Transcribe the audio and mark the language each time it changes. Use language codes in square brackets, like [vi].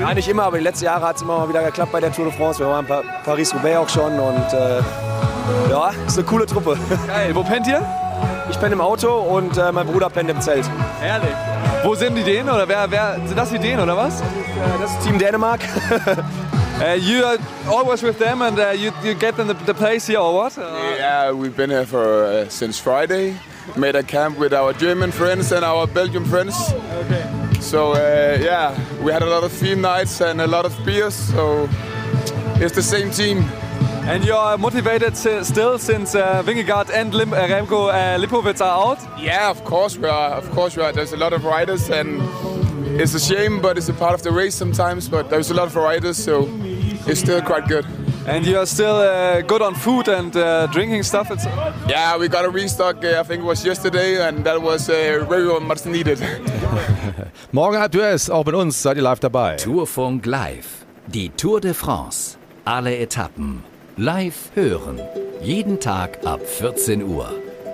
[de] wie? Nein, nicht immer, aber die letzten Jahre hat es immer mal wieder geklappt bei der Tour de France. Wir waren Paris-Roubaix auch schon und ja, ist eine coole Truppe. Geil, wo pennt ihr? Ich penne im Auto und mein Bruder pennt im Zelt. Herrlich. Wo sind die Dänen oder wer sind das die Dänen oder was? Das ist Team Dänemark. [en] You are always with them and you get them the place here or what? Yeah, we've been here for since Friday. Made a camp with our German friends and our Belgian friends. Okay. So yeah, we had a lot of theme nights and a lot of beers. So it's the same team. And you are motivated still since Vingegaard and Remco Lipovic are out. Yeah, of course we are. Of course we are. There's a lot of riders and it's a shame, but it's a part of the race sometimes. But there's a lot of riders, so it's still quite good. And you are still good on food and drinking stuff? Yeah, we got a restock, I think it was yesterday, and that was very much needed. [de] Morgen Alpe d'Huez, auch mit uns, seid ihr live dabei. Tourfunk live, die Tour de France, alle Etappen, live hören, jeden Tag ab 14 Uhr.